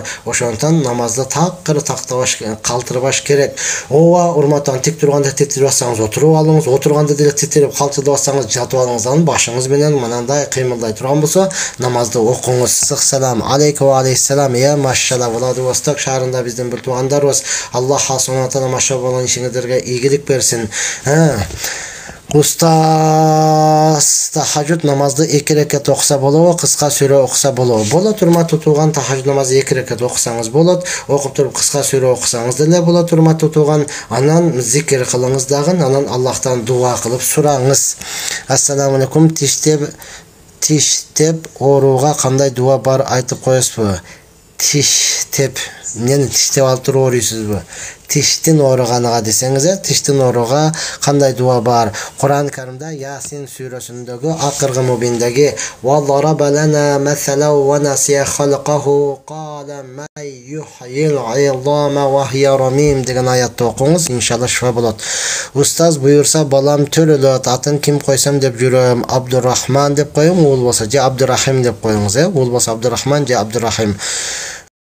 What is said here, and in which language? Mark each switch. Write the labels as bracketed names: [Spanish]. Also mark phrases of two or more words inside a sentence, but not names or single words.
[Kyrgyz] Ошондон намазды такыр тактабаш, калтырбаш керек. Ооба, урматтуу, тик турганда титирип атсаңыз, отуруп алыңыз, отурганда деле титирип калтырып атсаңыз, жатып алыңыздан башыңыз менен мынандай кыймылдай турган болсо, намазды окуңуз. [Arabic] سلام عليكم عليه السلام. [Kyrgyz] Машалла, Владивосток шаарында биздин бир туугандарыбыз. [Arabic] الله سبحانه وتعالى [Kyrgyz] машалла болгон ишиңиздерге ийгилик берсин. Устаз, тахажжуд намазды 2 рекат окуса болобу, кыска сүрө окуса болобу? Болот, урматтуу тууган, тахажжуд намазды 2 рекат окусаңыз болот, окуп туруп кыска сүрө окусаңыз деле болот, урматтуу тууган. Анан зикир кылыңыз дагы, анан Аллахтан дуа кылып сураңыз. [Arabic] السلام عليكم, [Kyrgyz] тиштеп ооруга кандай дуа бар айтып коесузбу? Тиштеп, мени тиштеп алып туруп ооруйсузбу? Тиштин ооруганга десеңиз, тиштин ооруга кандай дуа бар? Кур'ан Каримде Ясин сүрөсүндөгү акыркы мубиндеги [Arabic] "وضرب لنا مثلا ونسي خلقه قال من يحيي العظام وهي رميم" [Kyrgyz] деген аятты окуңуз, иншалла шифа болот. Устаз буйурса балам төрөлөт, атын ким койсом деп жүрөм, Абдурахман деп коюм, уул болсо же Абдурахим деп коюңуз, уул болсо Абдурахман же Абдурахим.